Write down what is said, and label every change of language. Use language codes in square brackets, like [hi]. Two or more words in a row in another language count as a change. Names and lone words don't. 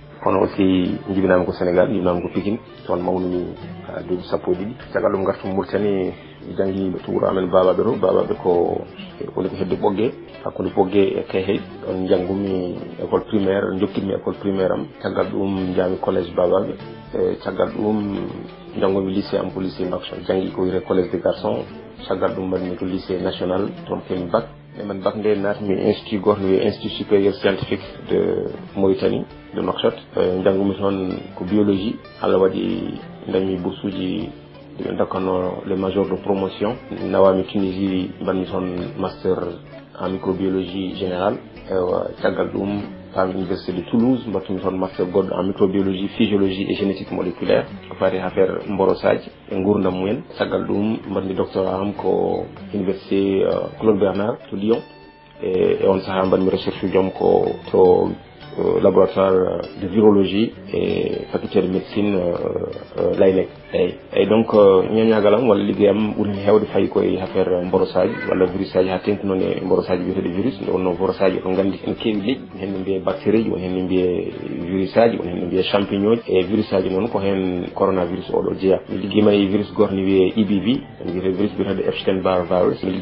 [ff] kono aussi jibinama ko Sénégal jibinama ko Pikine toon mawnumi duuɓi sappo e ɗiɗi caggal ɗum gartum Mauritanie jangi to wuro amen babaɓe to babaɓe ko woni ko hedde ɓogge hakkude ɓogge e Kayhay ɗon janggumi [fr] école primaire [ff] jokkitmi [fr] école primaire [ff] am caggal ɗum jaami collège babaɓe caggal ɗum janggumi lycée am ko lycée Nouakchott jangi ko wiyete [fr] collège des garçons [ff] caggal ɗum mbaɗmi ko [fr] lycée national [ff] toon kemi bac man bac nde natmi institut goto wiye [fr] institut supérieur scientifique de Mauritanie de Nouakchott [ff] janggumi toon ko biologie Allah waɗi dañmi bourse uji ɗiɓe dokkano [fr] les majors de promotion [ff] nawami Tunisie mbanmi toon [fr] master en microbiologie générale [ff] caggal ɗum pami université de Toulouse mbattumi toon master goɗɗo [fr] en microbiologie physiologie et génétique moléculaire [ff] ko fati affaire mborosaji e gurdam mumen caggal ɗum mbaɗmi doctorat am ko université Claude Bernard to Lyon e on saaha mbaɗmi recherche joom ko to [fr] laboratoire de virologie et faculté de médecine [ff] Laylek eyyi donc ñañagalam walla liggeyam ɓuuri hewde fayi koye affaire mborosaji walla virus aji ha tengti noon e mborosaji wiyeteɗe virus nde wonno mborosaji ko gandi en keewi leƴƴi hen mbiye bactérie ji won hen mbiye virus aji won hen mbiye champignon ji e virus aji noon ko hen coronavirus oɗo jeeya mi ligguima e virus goto ne wiye EBV wiyete virus wiyetede Epstein-Barr virus mi